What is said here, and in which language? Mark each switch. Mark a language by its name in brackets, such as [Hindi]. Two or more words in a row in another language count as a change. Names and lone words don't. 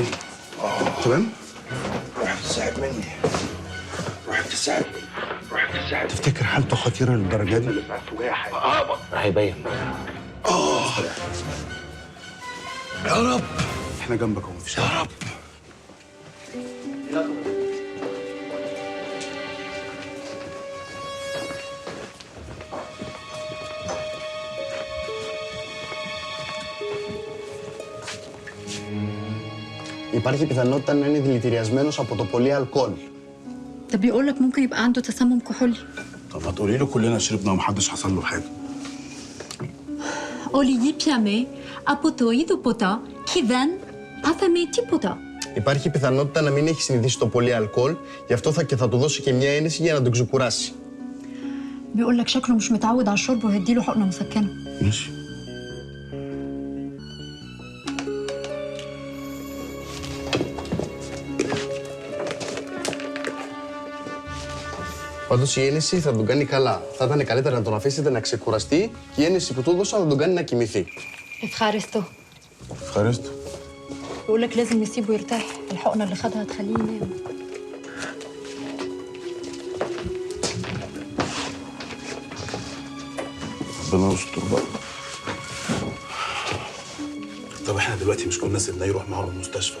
[Arabic] تمام؟ روح تساعد مني. روح تساعد. تفتكر حالته خطيره للدرجه دي؟ هيبين. يا رب. احنا جنبك اهو، مفيش يا حاجه. رب. [Greek] Υπάρχει πιθανότητα να είναι δηλητηριασμένος από το πολύ αλκοόλ. [Arabic] ده بيقول لك ممكن يبقى عنده تسمم كحولي. طب هتقولي له كلنا شربنا ومحدش حصل له حاجه. [Greek] Olivier Piamet από το είδωποτα και δεν πάθαμε τίποτα. Υπάρχει πιθανότητα να μην έχει συνηθίσει το πολύ αλκοόλ, γι' αυτό θα του δώσει και μια ένεση για να τον ξεκουράσει. [Arabic] بيقول لك شكله مش متعود على الشرب وهديله حقنه مسكنه. ماشي. [Greek] Πάντως η ένεση θα τον κάνει καλά. Θα ήταν καλύτερα να τον αφήσετε να ξεκουραστεί και η ένεση που του έδωσα θα τον κάνει να κοιμηθεί. Ευχαριστώ. ευχαριστώ. [Arabic] بيقول لك لازم نسيبه يرتاح، الحقنه اللي خدها هتخليه ينام. ربنا يستر بقى. طب احنا دلوقتي مش كنا سيبناه يروح معاهم المستشفى؟